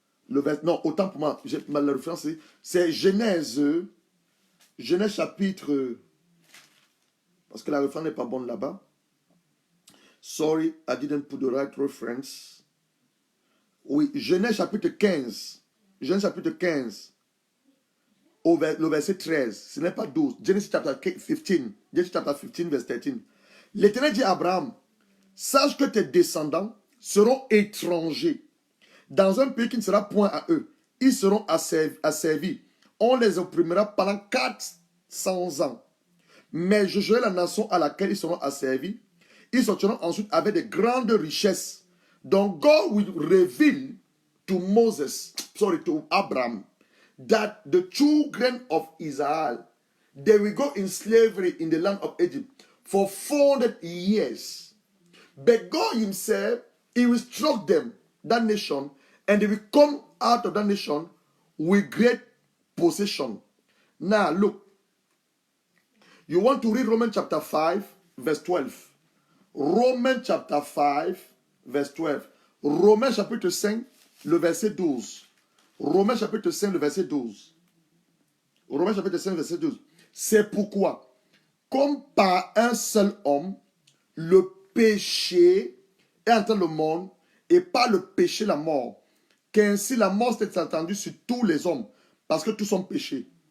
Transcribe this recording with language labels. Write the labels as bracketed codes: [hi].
[fr] Non, autant pour moi, j'ai mal la référence. C'est Genèse chapitre. Parce que la référence n'est pas bonne là-bas. [en] Sorry, I didn't put the right reference. [fr] Oui, Genèse chapitre 15. Genèse chapitre 15. Le verset 13. Ce n'est pas 12. [en] Genesis chapter 15. Genesis chapter 15, verse 13. [fr] L'Éternel dit à Abraham, sache que tes descendants seront étrangers dans un pays qui ne sera point à eux. Ils seront asservis. On les opprimera pendant 400 ans. Mais je jugerai la nation à laquelle ils seront asservis. Ils sortiront ensuite avec de grandes richesses. Donc [en] God will reveal to Abraham, that the children of Israel, they will go in slavery in the land of Egypt for 400 years. But God himself, he will instruct them, that nation, and they will come out of that nation with great possession. Now look, you want to read Romans chapter 5, verse 12. Romans chapter 5, verse 12. [fr] Romains chapitre 5, le verset 12. Romains chapitre 5, le verset 12. Romains chapitre 5, verset 12. C'est pourquoi, comme par un seul homme, le péché est entré dans le monde, et par le péché la mort, qu'ainsi la mort s'est étendue sur tous les hommes, parce que tous sont péchés.